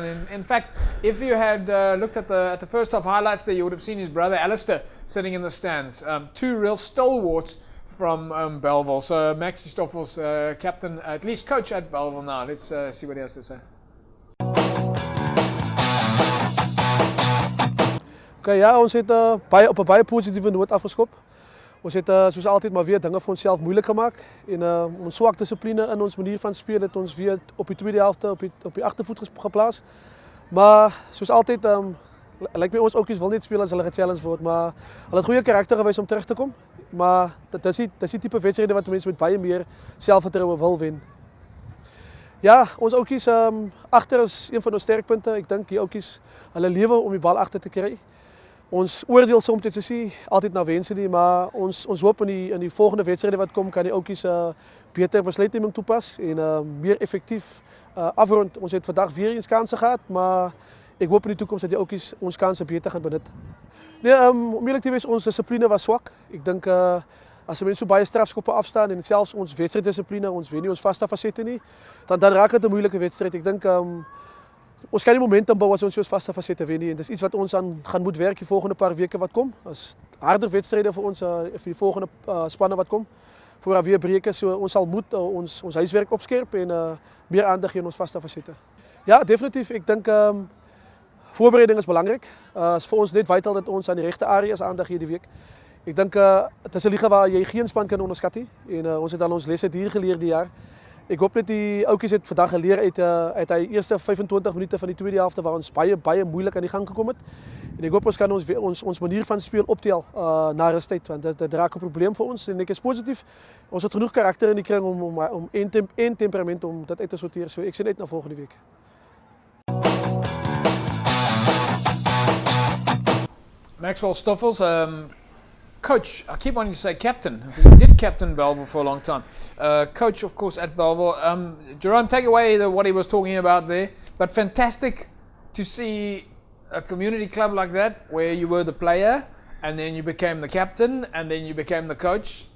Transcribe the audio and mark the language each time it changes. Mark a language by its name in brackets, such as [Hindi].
[English] And in fact, if you had looked at the first half highlights there, you would have seen his brother Alistair sitting in the stands. 2 real stalwarts from Bellville. So Maxi Stoffels, captain, at least coach at Bellville now. Let's see what he has to say. [Afrikaans] Okay, ja, ons het op 'n baie positiewe noot afgeskop. Ons het soos altyd maar weer dinge vir onsself moeilik gemaak en ons swak dissipline in ons manier van speel het ons weer op die tweede helfte op die agtervoet geplaas. Maar soos altyd lyk my ons ouetjies wil net speel as hulle gechallenge word, maar hulle het goeie karakter gewys om terug te kom. Maar dit is die tipe wedstryde wat mense met baie meer selfvertroue wil wen. Ja, ons ouetjies agter is een van ons sterkpunte. Ek dink die ouetjies hulle lewe om die bal agter te kry. Ons oordeel soms is nie altyd na wense nie, maar ons hoop in die volgende wedstryde wat kom kan die ouetjies beter besluitneming toepas en meer effektief afrond. Ons het vandag weer eens kansse gehad, maar ek hoop in die toekoms dat die ouetjies ons kansse beter gaan benut. Nee, om eerlik te wees, ons dissipline was swak. Ek dink as mense so baie strafskoppe afstaan en selfs ons wedstrydissipline, ons wen nie ons vaste fasette nie, dan raak dit 'n moeilike wedstryd. Ek dink Ons kan die momentum bou as ons soos vaste fasette wen nie. En dis iets wat ons aan gaan moet werk die volgende paar weke wat kom. As harder wedstryde vir ons vir die volgende spanne wat kom. Voor weer breke, so ons sal moet ons huiswerk opskerp en meer aandag gee aan ons vaste fasette. Ja, definitief. Ek dink voorbereiding is belangrik. Is vir ons net vital dat ons aan die regte areas aandag gee die week. Ek dink dit is 'n liga waar jy geen span kan onderskat nie en ons het al ons lesse hier geleer die jaar. Ek hoop net die ouetjies het vandag geleer uit hy eerste 25 minute van die tweede helfte waar ons baie moeilik aan die gang gekom het. En ek hoop ons kan ons manier van speel optel na rustyd want dit raak 'n probleem vir ons en ek is positief. Ons het genoeg karakter in die kring om en temperament om dit uit te sorteer. So ek sien uit na volgende week. [English] Maxwell Stoffels, coach, I keep wanting to say captain, because he did captain Belleville for a long time. Coach, of course, at Belleville. Jerome, take away what he was talking about there. But fantastic to see a community club like that, where you were the player, and then you became the captain, and then you became the coach.